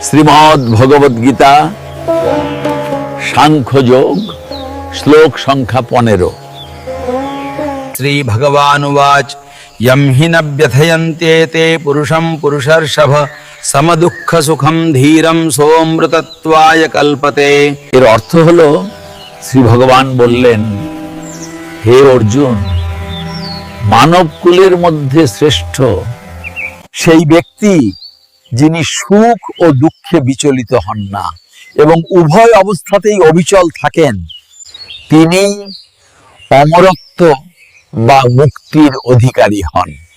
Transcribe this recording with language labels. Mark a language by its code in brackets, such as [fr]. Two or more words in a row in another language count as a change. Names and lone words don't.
[bn] শ্রীমদ্ ভগবদ গীতা সাংখ্যযোগ শ্লোক সংখ্যা 15। [sa] শ্রী ভগবানুবাচ यम हि न व्यथयन्ते ते पुरुषं पुरुषर्षभ समदुःख सुखं धीरं सोऽमृतत्वाय कल्पते। [bn] এর অর্থ হলো, শ্রী ভগবান বললেন, হে অর্জুন, মানব কুলের মধ্যে শ্রেষ্ঠ সেই ব্যক্তি যিনি সুখ ও দুঃখে বিচলিত হন না এবং উভয় অবস্থাতেই অবিচল থাকেন, তিনি অমরত্ব বা মুক্তির অধিকারী হন।